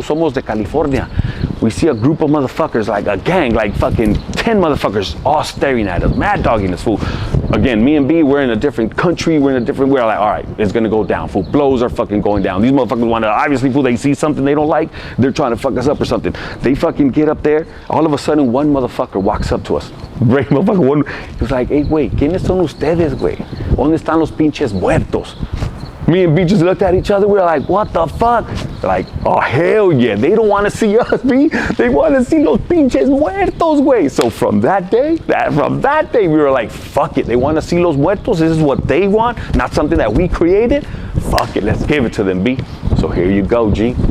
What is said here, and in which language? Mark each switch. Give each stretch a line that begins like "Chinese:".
English: Somos DeCalifornia. We see a group of motherfuckers, like a gang, like fucking 10 motherfuckers all staring at us, mad dogging us, fool. Again, me and B, we're in a different country, we're like, all right, it's gonna go down, fool. Blows are fucking going down. These motherfuckers wanna, obviously, fool, they see something they don't like, they're trying to fuck us up or something. They fucking get up there, all of a sudden, one motherfucker walks up to us. Great motherfucker, one, he was like,
Spanish: hey, güey, ¿quiénes son ustedes, güey? ¿Dónde están los pinches muertos?
English: Me and B just looked at each other. We were like, what the fuck? They're like, oh, hell yeah. They don't want to see us, B. They want to see
Spanish: los pinches muertos, güey.
English: So from that day, we were like, fuck it. They want to see
Spanish: los muertos.
English: This is what they want, not something that we created. Fuck it. Let's give it to them, B. So here you go, G.